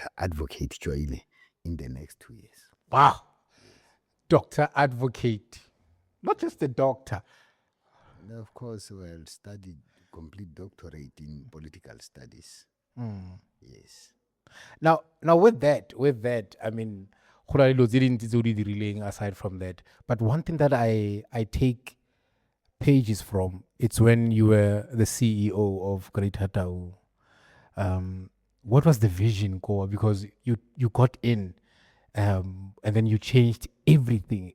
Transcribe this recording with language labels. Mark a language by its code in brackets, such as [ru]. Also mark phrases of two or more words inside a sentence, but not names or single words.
[en] Advocate Cwaile in the next 2 years. Wow. Doctor Advocate. Not just a doctor. And of course, well, studied complete doctorate in political studies. Yes. Now with that, I mean, [tn] go na le dilo tse dintsi tse o di dirileng [en] aside from that. But one thing that I take pages from, it's when you were the CEO of Greater Tau. What was the vision, Koa? Because you got in, and then you changed everything.